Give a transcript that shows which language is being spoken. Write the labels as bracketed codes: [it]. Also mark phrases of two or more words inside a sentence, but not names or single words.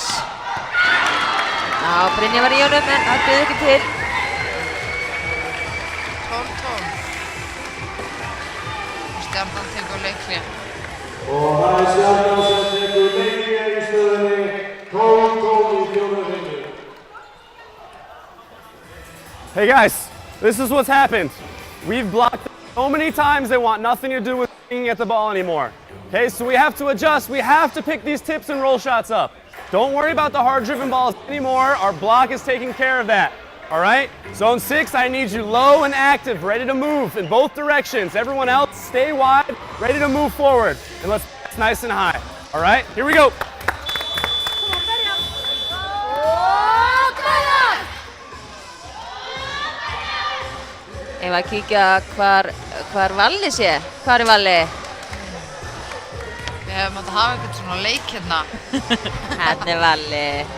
[is] Já, Brynja var í honum en það byggði ekki til. 12-12. Stjarnan tekur leikhlé. Og það er Stjarnan sem tekur leikhlé í stöðunni 12-12 í 4. vinnu. [en] Hey guys, this is what's happened. We've blocked so many times they want nothing to do with at the ball anymore. Okay, so we have to adjust. We have to pick these tips and roll shots up. Don't worry about the hard-driven balls anymore. Our block is taking care of that. All right? Zone 6, I need you low and active, ready to move in both directions. Everyone else, stay wide, ready to move forward. And let's pass nice and high. All right? Here we go. [is] Ef að kíkja hvar Valli sé. Hvar er Valli? Við hefum átt að hafa eitthvað svona leik hérna. Hérna er Valli.